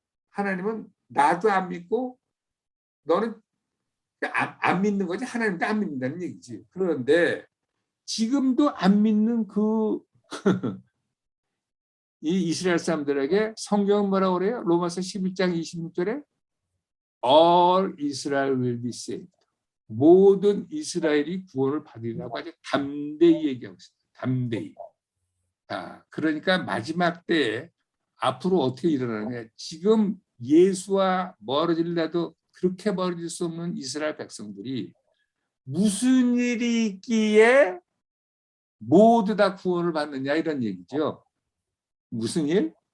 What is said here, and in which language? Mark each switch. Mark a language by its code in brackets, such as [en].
[ko] 하나님은 나도 안 믿고 너는 안 믿는 거지 하나님도 안 믿는다는 얘기지. 그런데 지금도 안 믿는 이 이스라엘 사람들에게 성경은 뭐라고 그래요? 로마서 11장 26절에 [en] All Israel will be saved. [ko] 모든 이스라엘이 구원을 받으리라고 아주 담대히 얘기하고 있습니다. 담대히. 자, 그러니까 마지막 때에 앞으로 어떻게 일어나느냐. 지금 예수와 멀어질라도 그렇게 멀어질 수 없는 이스라엘 백성들이 무슨 일이 있기에 모두 다 구원을 받느냐 이런 얘기죠. 무슨 일?